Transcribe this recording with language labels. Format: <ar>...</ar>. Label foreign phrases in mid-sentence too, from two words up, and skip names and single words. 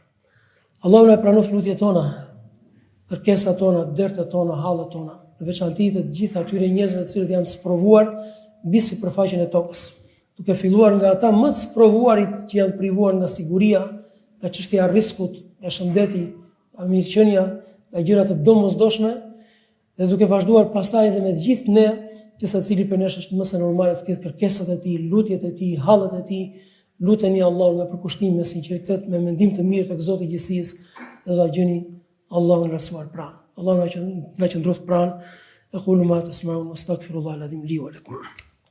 <sq>Allahu na pranon lutjet tona, kërkesat tona, dertet tona, hallet tona, në veçanti të gjitha atyre njerëzve të cilët janë sprovuar mbi sipërfaqen e tokës, duke filluar nga ata më të sprovuarit që janë privuar nga siguria, nga çështja e riskut, nga shëndeti, nga mirëqenia, nga gjëra të domosdoshme, dhe duke vazhduar pastaj edhe me të gjithë ne, që secili për nesh është më së normale të ketë kërkesat e tij, lutjet e tij, hallet e tij. Luteni Allahun me përkushtim, me sinqeritet, me mendim të mirë tek Zoti i gjithësisë, dhe do ta gjeni Allahun e lartësuar pranë. Allahu na qëndroft pranë.</sq> <ar>أقول ما تسمعون وأستغفر الله العظيم لي ولكم.</ar>